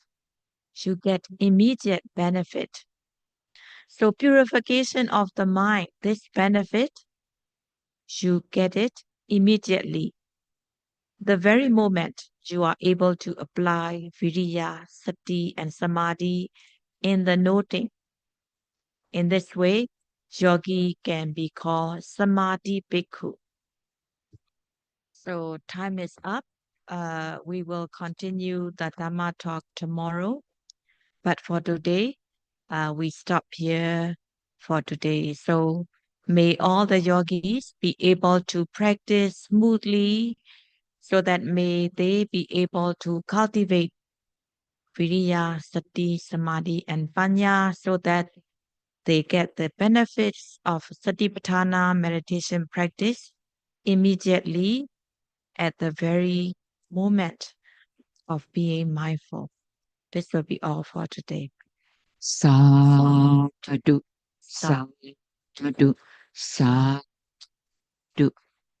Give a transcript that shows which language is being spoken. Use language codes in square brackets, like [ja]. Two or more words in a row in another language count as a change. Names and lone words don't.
[en] You get immediate benefit. So purification of the mind, this benefit, you get it immediately. The very moment you are able to apply [pi] viriya, sati, [en] and samadhi in the noting. In this way, yogi can be called [pi] samadhi bhikkhu. [en] So time is up. We will continue the Dhamma talk tomorrow. But for today, we stop here for today. So may all the yogis be able to practice smoothly so that may they be able to cultivate [pi] viriya, sati, samadhi, [en] and panya so that they get the benefits of Satipatthana meditation practice immediately at the very moment of being mindful. This will be all for today. [pi] Sadhu, sadhu, sadhu.